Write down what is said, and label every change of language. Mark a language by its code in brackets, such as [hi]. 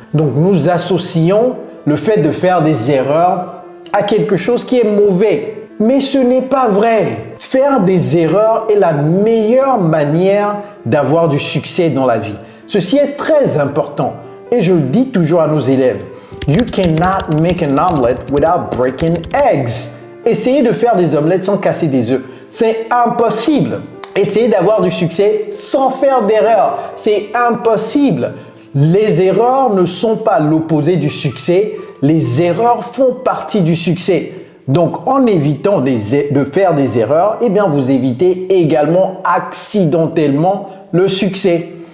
[fr] Donc nous associons le fait de faire des erreurs à quelque chose qui est mauvais. Mais ce n'est pas vrai. Faire des erreurs est la meilleure manière d'avoir du succès dans la vie. Ceci est très important. Et je le dis toujours à nos élèves. [en] You cannot make an omelette without breaking eggs. [fr] Essayez de faire des omelettes sans casser des œufs. C'est impossible. Essayez d'avoir du succès sans faire d'erreurs. C'est impossible. Les erreurs ne sont pas l'opposé du succès. Les erreurs font partie du succès. Donc, en évitant de faire des erreurs, eh bien, vous évitez également accidentellement le succès.